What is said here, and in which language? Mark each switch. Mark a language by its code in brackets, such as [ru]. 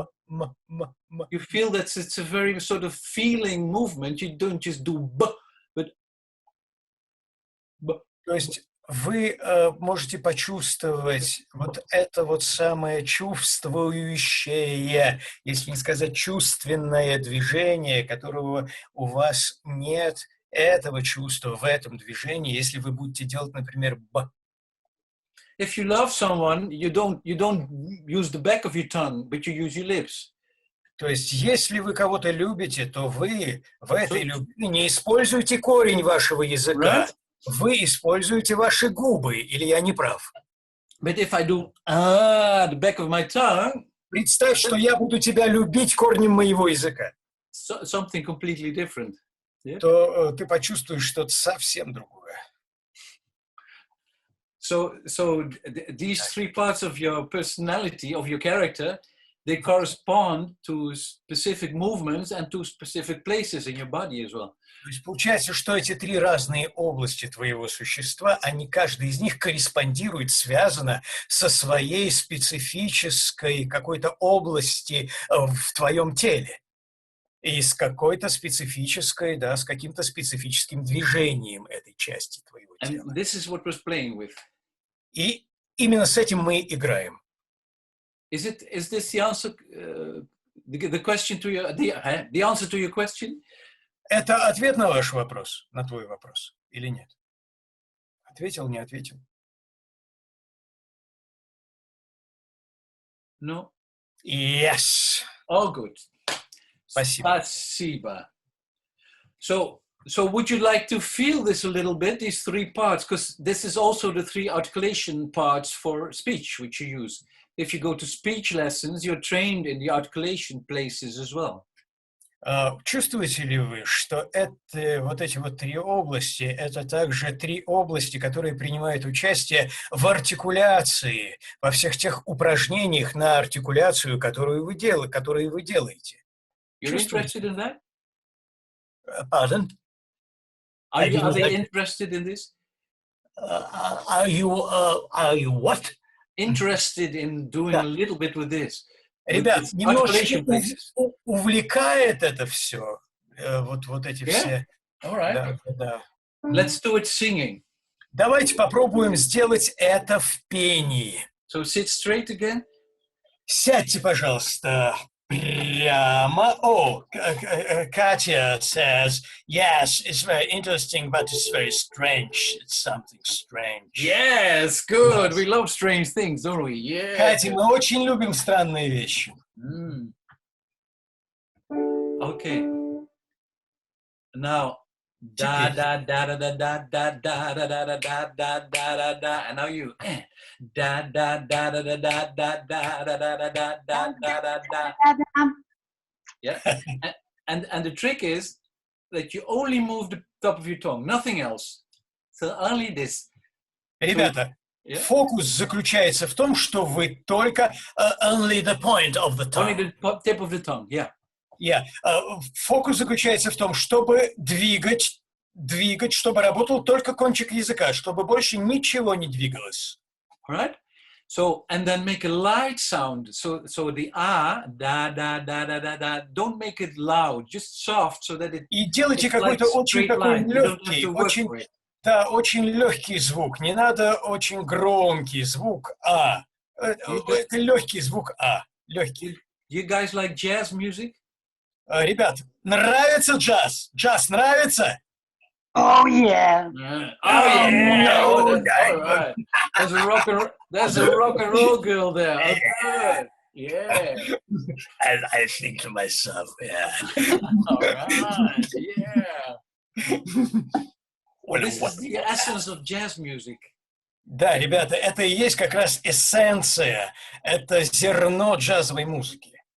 [en] you feel that it's a very sort of feeling movement. You don't just do but [ru] то есть вы можете почувствовать вот это вот самое чувствующее, если не сказать чувственное движение, которого у вас нет этого чувства в этом движении, если вы будете делать, например, б. [en] If you love someone, you don't use the back of your tongue, but you use your lips. [ru] То есть, если вы кого-то любите, то вы в этой любви не используете корень вашего языка, вы используете ваши губы, или я не прав? [en] But if I do the back of my tongue, [ru] представь, что я буду тебя любить корнем моего языка. [en] Something completely different. Yeah? [ru] То ты почувствуешь что-то совсем другое. [en] So these three parts of your personality, of your character, they correspond to specific movements and to specific places in your body as well. [ru] То есть получается, что эти три разные области твоего существа, они, каждая из них корреспондирует, связана со своей специфической какой-то области в твоем теле. И с какой-то специфической, да, с каким-то специфическим движением этой части твоего тела. [en] And this is what we're playing with. [ru] И именно с этим мы играем. [en] Is this the answer? The question to your the answer to your question? [ru] Это ответ на ваш вопрос, на твой вопрос, или нет? Ответил, не ответил? [en] No. Yes. Oh, good. [ru] Спасибо. Спасибо. [en] So would you like to feel this a little bit, these three parts? Because this is also the three articulation parts for speech, which you use. If you go to speech lessons, you're trained in the articulation places as well. [ru] Чувствуете ли вы, что это, вот эти вот три области, это также три области, которые принимают участие в артикуляции, во всех тех упражнениях на артикуляцию, которые вы делаете? [en] You're interested in that? Pardon? Are they interested in this? Are you what? Interested in doing a little bit with this? [ru] Ребят, немножечко увлекает это все, вот эти все. [en] All right. [ru] Да. [en] Let's do it singing. [ru] Давайте попробуем сделать это в пении. [en] So sit straight again. [ru] Сядьте, пожалуйста, прямо. [en] Oh, Katya says, yes, it's very interesting, but it's very strange. It's something strange. Yes, good. We love strange things, don't we? Yeah. [ru] Катя, мы очень любим странные вещи. [en] Okay. Now, da da da da da da da da da da da da da da, and now you da da da da da da da da da da da da da. Yeah. And the trick is that you only move the top of your tongue, nothing else. So only this. [ru] Ребята, фокус заключается в том, что вы только [en] only the point of the tongue. Only the tip of the tongue, yeah. [ru] Фокус заключается в том, чтобы двигать, чтобы работал только кончик языка, чтобы больше ничего не двигалось. [en] Right? So, and then make a light sound. So the da da da da da da. Don't make it loud, just soft, so that it. [ru] И делайте какой-то очень такой легкий, очень легкий звук. Не надо очень громкий звук а. Это легкий звук а, легкий. [en] You guys like jazz music? [ru] Ребят, нравится джаз? Джаз нравится? [en] Oh yeah. Oh yeah. All right. There's a rock and roll girl there. Oh, good. Yeah. I think to myself, yeah. All right. Yeah. Well, this is the essence of jazz music. [ru] Да, ребята, это и есть как раз эссенция, это зерно джазовой музыки.